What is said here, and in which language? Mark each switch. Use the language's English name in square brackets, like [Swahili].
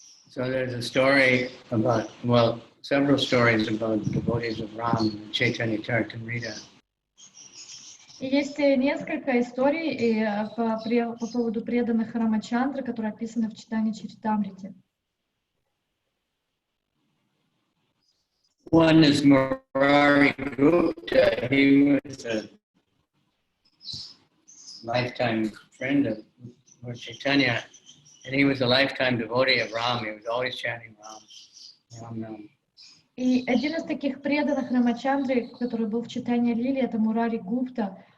[English] So there's a story about, several stories about devotees of Ram, Chaitanya Charitamrita. [Russian] И есть несколько историй по поводу преданных Рамачандры, которые описаны в читании Чаритамрите. [English] One is Murari Gupta. He was a lifetime friend of Lord Chaitanya, and he was a lifetime devotee of Ram. He was always chanting Ram, Ram-Nam. [Russian] И один из таких преданных Рамачандры, который был в читании Лили, это Мурари Гупта.